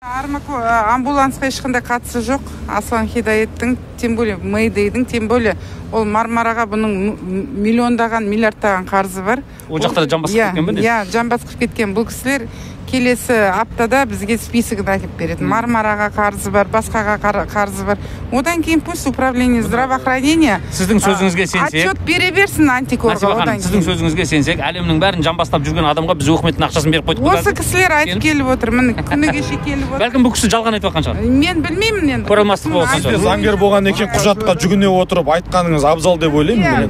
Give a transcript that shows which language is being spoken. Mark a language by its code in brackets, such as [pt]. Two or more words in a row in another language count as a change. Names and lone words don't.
[kk] Армако амбулансқа ешқандай қатысы жоқ. Аслан Хидаяттың, [ru] тем более [kk] Мэйдейдің, [ru] тем более [kk] ол Мармараға бұның миллиондаған, миллиардтаған қарызы бар. Ол жақтары жамбасып кеткен бе? Иә, жамбасып кеткен. Бұл кісілер келесі аптада бізге списогын айтып береді. Мармараға қарызы бар, басқаға қарызы бар. Одан кейін [ru] пусть управление здравоохранения [kk] сіздің сөзіңізге сенсек, отчет бере берсін антикорға. Одан сіздің сөзіңізге сенсек, әлемнің бәрін жамбастап жүрген адамға біз өкіметтің ақшасын беріп қойдық. Осы кісілер айтып келіп отыр. Міне күні кеше келіп отыр. Бәлкім бұл кісі жалған айтып жатқан шығар. Мен білмеймін енді. Көре болған шығар. Заңгер болған екен, құжатқа жүгіне отырып айтқаныңыз абзал деп ойлаймын.